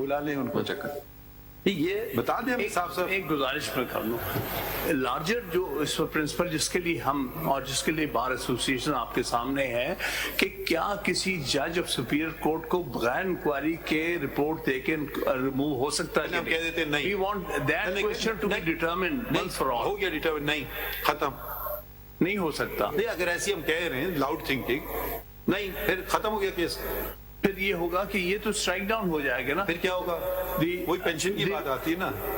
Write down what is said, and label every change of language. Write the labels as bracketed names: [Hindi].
[Urdu] بلا لیں ان کو, چیک کر. یہ بتا دیں صاحب صاحب. ایک گزارش میں کر لوں, لارجر جو اس پرنسپل جس کے لیے ہم اور جس کے لیے بار ایسوسیشن آپ کے سامنے ہے کہ کیا کسی جج آف سپیریئر کورٹ کو بغیر انکوائری کے رپورٹ دے کے ریموو ہو سکتا ہے؟ ہم کہہ دیتے ہیں نہیں. [English] We want that question to be determined once for all. [Urdu] ہو گیا ڈیٹرمنٹ, نہیں ختم, نہیں ہو سکتا. نہیں اگر ایسی ہم کہہ رہے ہیں [English] loud thinking, [Urdu] نہیں پھر ختم ہو گیا کیس. پھر یہ ہوگا کہ یہ تو [English] strike down [Urdu] ہو جائے گا نا. پھر کیا ہوگا, وہی پینشن کی بات آتی ہے نا.